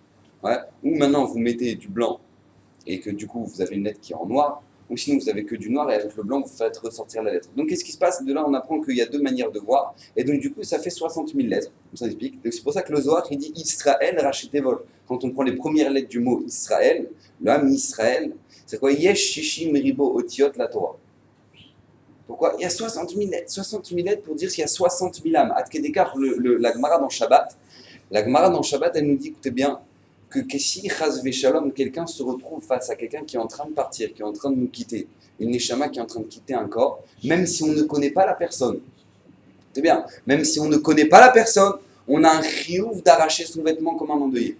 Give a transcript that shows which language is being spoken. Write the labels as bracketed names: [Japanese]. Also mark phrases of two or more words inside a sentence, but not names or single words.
[French] Ou maintenant, vous mettez du blanc et que du coup, vous avez une lettre qui est en noir, ou ou sinon vous avez que du noir et avec le blanc vous faites ressortir la lettre. Donc qu'est-ce qui se passe? De là on apprend qu'il y a deux manières de voir, et donc du coup ça fait 60 000 lettres, comme ça explique. Donc c'est pour ça que le Zohar il dit Israël rachetevol. Quand on prend les premières lettres du mot Israël, le Ham Israël, c'est quoi? [Hebrew] יש שישים ריבוא אותיות לתורה. [French] Pourquoi? Il y a 60 000 lettres. 60 000 lettres pour dire qu'il y a 60 000 âmes. Ad Kedekar, la Gemara dans Shabbat, elle nous dit, écoutez bien, que si [Hebrew] חס ושלום, [French] quelqu'un se retrouve face à quelqu'un qui est en train de partir, qui est en train de nous quitter, une Neshama qui est en train de quitter un corps, même si on ne connaît pas la personne, c'est bien, même si on ne connaît pas la personne, on a un chiouf d'arracher son vêtement comme un endeuillé.